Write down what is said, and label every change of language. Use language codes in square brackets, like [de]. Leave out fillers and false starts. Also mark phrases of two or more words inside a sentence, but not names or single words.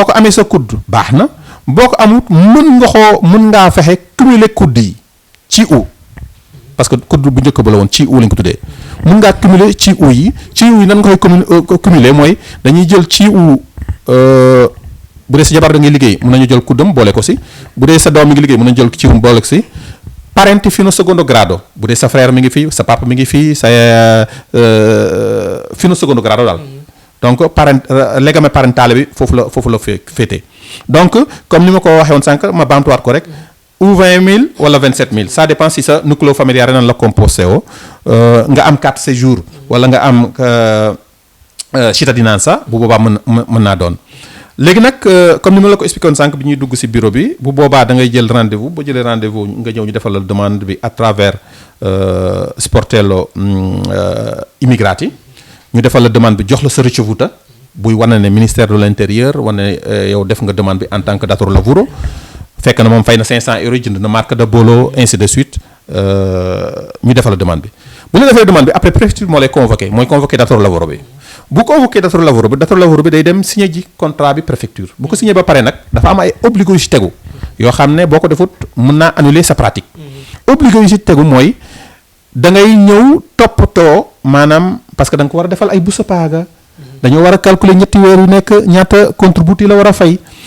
[wo] ko amee sa kudd baax na boo ko amut mën ngaa fexe cumuler kudd yi ci u parce que kudd bu njëkk ba la woon ci u lañ ko tuddee mën ngaa cumuler ci u yi nan nga koy cumuler mooy dañuy jël ci u bu dee sa jabar da ngay liggéey mën nañu jël kuddam boole ko si bu dee sa doom mi ngi liggéey mën nañu jël ciwum boole ko si [it] parenti fino secondo grado [wo] bu dee sa frère mi ngi fii sa papa mi ngi fii sa [it] fino secondo grado [wo] daal donc [it] legame parentale [wo] bi foofu la féete donc comme ni ma ko waxee woon sànq ma baamtuwaat ko rek ou 20 000 wala 27 000 [fr] ça dépend [wo] si sa [it] nucléo familiare [wo] nan la composé woo nga am [fr] carte séjour [wo] wala nga am cittadinanza bu boobaa mën naa doon léegi nag comme ni ma la ko expliqué woon sànq bi ñuy dugg ci bureau bi bu boobaa da ngay jël rendez-vous boo jëlee rendez-vous nga ñëw ñu defal la demande bi [fr] à travers [it] sportello immigrati [wo] ñu defal la demande bi jox la sa ricevuta buy wane ne [fr] ministère de l'intérieur [wo] wane yow def nga demande bi [fr] en tant que [it] datore lavoro [wo] fekk na moom fay na 500 euros jënd na [fr] marque de bolo [wo] ainsi [fr] de suite [wo] ñu defal la demande bi bu ñu defee demande bi après préfecture moo lay convoqué mooy convoqué [it] datore lavoro [wo] bi bu convoqué [it] datore lavoro [wo] bi day dem signé ji contrat bi préfecture bu ko signé ba pare nag dafa am ay obligé yu ci tegu yoo xam ne boo ko defut mën naa annuler sa pratique obligé yu ci tegu mooy da ngay ñëw toppatoo maanaam parce que da nga ko war a defal ay [it] busta paga [wo] dañoo war a calculer ñetti weer yu nekk ñaata contributi la war a fay